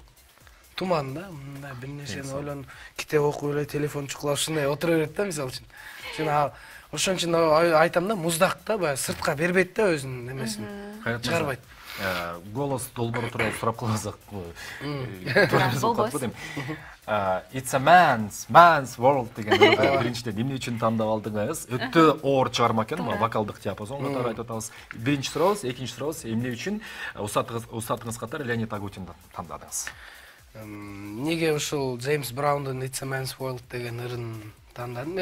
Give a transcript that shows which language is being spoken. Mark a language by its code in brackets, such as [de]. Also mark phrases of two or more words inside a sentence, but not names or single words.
[ky] Туман да, мындай бир нерсени ойлонуп, китеп окуп эле, телефон чукулап ушундай отура берет да, мисалы үчүн. Сен ошон үчүн айтам да, муздак да, баягы сыртка бербейт да өзүнүн немесин. Чыгарбайт. Голос долбоору тууралуу сурап калсак, болбойт дейм. It's a man's world деген биринчиден эмне үчүн тандап алдыңыз? Өтө оор чыгарма экен, вокалдык диапазон катары айтып атабыз. Биринчи сурообуз, экинчи сурообуз, эмне үчүн устатыңыз катары Леонид Агутинди тандадыңыз? Неге ушул Джеймс Браундун It's a Man's World деген ырын тандадым?